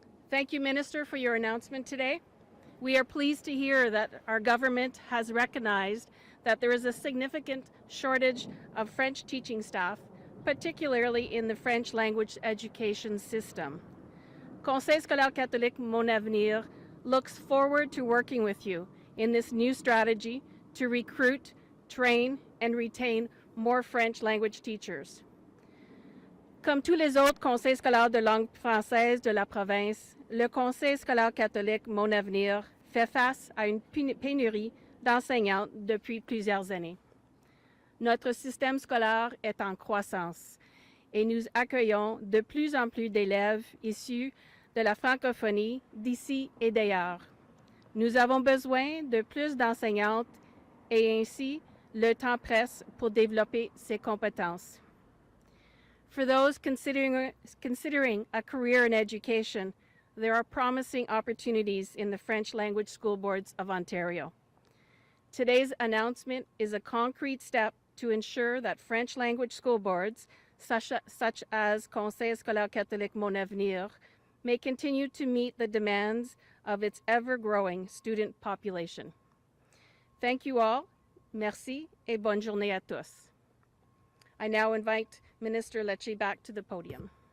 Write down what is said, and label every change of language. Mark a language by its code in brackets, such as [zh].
[en] Thank you, Minister, for your announcement today. We are pleased to hear that our government has recognized that there is a significant shortage of French teaching staff, particularly in the French language education system. Conseil scolaire catholique Mon Avenir looks forward to working with you in this new strategy to recruit, train, and retain more French language teachers. [fr] Comme tous les autres conseils scolaires de langue française de la province, le Conseil scolaire catholique Mon Avenir fait face à une pénurie d'enseignants depuis plusieurs années. Notre système scolaire est en croissance et nous accueillons de plus en plus d'élèves issus de la francophonie d'ici et d'ailleurs. Nous avons besoin de plus d'enseignantes et ainsi le temps presse pour développer ces compétences. [en] For those considering a career in education, there are promising opportunities in the French language school boards of Ontario. Today's announcement is a concrete step to ensure that French language school boards, such as Conseil scolaire catholique Mon Avenir, may continue to meet the demands of its ever-growing student population. Thank you all. [fr] Merci et bonne journée à tous. [en] I now invite Minister Lecce back to the podium.